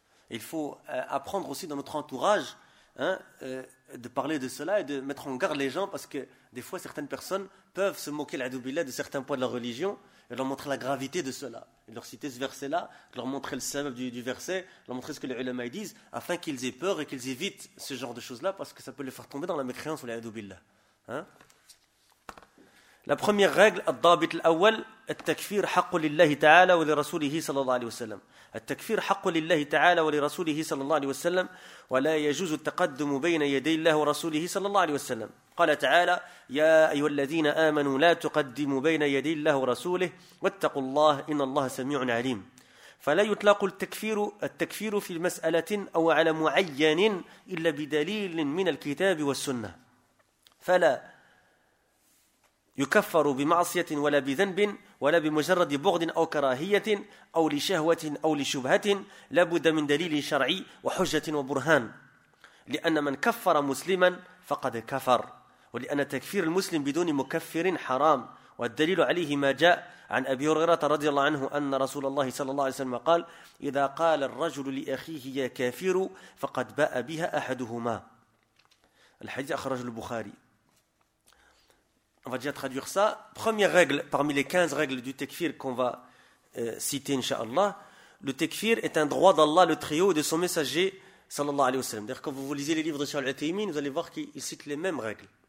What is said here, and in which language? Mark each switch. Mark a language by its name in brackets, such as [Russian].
[French] Il faut apprendre aussi dans notre entourage de parler de cela et de mettre en garde les gens parce que des fois, certaines personnes peuvent se moquer de certains points de la religion et leur montrer la gravité de cela. Et leur citer ce verset-là, leur montrer le sabab du verset, leur montrer ce que les ulama disent afin qu'ils aient peur et qu'ils évitent ce genre de choses-là parce que ça peut les faire tomber dans la mécréance. La première règle, [Arabic] الضابط الأول, التكفير حق لله تعالى ولرسوله صلى الله عليه وسلم. التكفير حق لله تعالى ولرسوله صلى الله عليه وسلم ولا يجوز التقدم بين يدي الله ورسوله صلى الله عليه وسلم. قال تعالى يا أيها الذين آمنوا لا تقدموا بين يدي الله ورسوله واتقوا الله إن الله سميع عليم. فلا يطلق التكفير في مسألة أو على معين إلا بدليل من الكتاب والسنة. فلا يكفر بمعصية ولا بذنب ولا بمجرد بغض أو كراهية أو لشهوة أو لشبهة لابد من دليل شرعي وحجة وبرهان لأن من كفر مسلما فقد كفر ولأن تكفير المسلم بدون مكفر حرام والدليل عليه ما جاء عن أبي هريرة رضي الله عنه أن رسول الله صلى الله عليه وسلم قال إذا قال الرجل لأخيه يا كافر فقد باء بها أحدهما. الحديث أخرجه البخاري. [French] On va déjà traduire ça. Première règle, parmi les 15 règles du tekfir qu'on va citer, incha'Allah, le tekfir est un droit d'Allah, le trio, et de son messager, sallallahu alayhi wa sallam. D'ailleurs, quand vous lisez les livres de Shaykh Al-Uthaymeen, vous allez voir qu'il cite les mêmes règles.